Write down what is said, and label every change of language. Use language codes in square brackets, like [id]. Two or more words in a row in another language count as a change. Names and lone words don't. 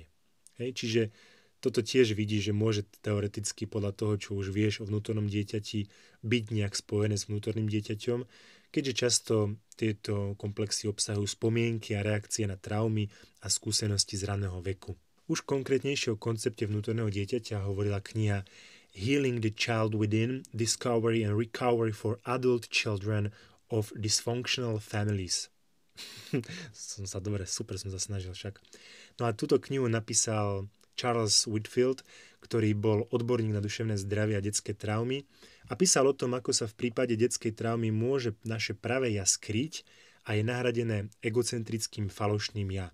[sk] Čiže toto tiež vidí, že môže teoreticky podľa toho, čo už vieš o vnútornom dieťati, byť nejak spojené s vnútorným dieťaťom, keďže často tieto komplexy obsahujú spomienky a reakcie na traumy a skúsenosti z raného veku. Už konkrétnejšie o koncepte vnútorného dieťaťa hovorila kniha Healing the Child Within, Discovery and Recovery for Adult Children of Dysfunctional Families. Super som sa snažil však. No a túto knihu napísal Charles Whitfield, ktorý bol odborník na duševné zdravie a detské traumy a písal o tom, ako sa v prípade detskej traumy môže naše pravé ja skryť a je nahradené egocentrickým falošným ja.